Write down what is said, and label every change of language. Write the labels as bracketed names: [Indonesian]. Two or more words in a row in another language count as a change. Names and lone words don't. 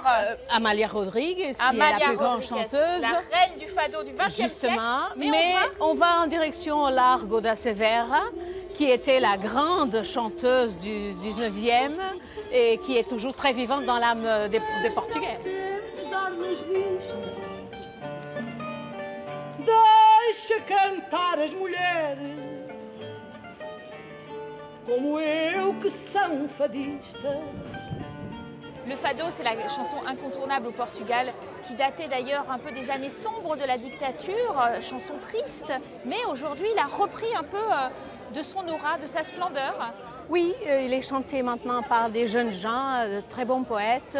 [French] Amalia Rodrigues, qui est la plus grande chanteuse. La reine du fado du XXe siècle. Justement, mais on va en direction au Largo da Severa, qui était la grande chanteuse du 19e et qui est toujours très vivante dans l'âme des Portugais. [Portuguese] Deixa cantar as mulheres como eu que são fadistas. [French] Le fado, c'est la chanson incontournable au Portugal, qui datait d'ailleurs un peu des années sombres de la dictature, chanson triste, mais aujourd'hui il a repris un peu de son aura, de sa splendeur. Oui, il est chanté maintenant par des jeunes gens, de très bons poètes.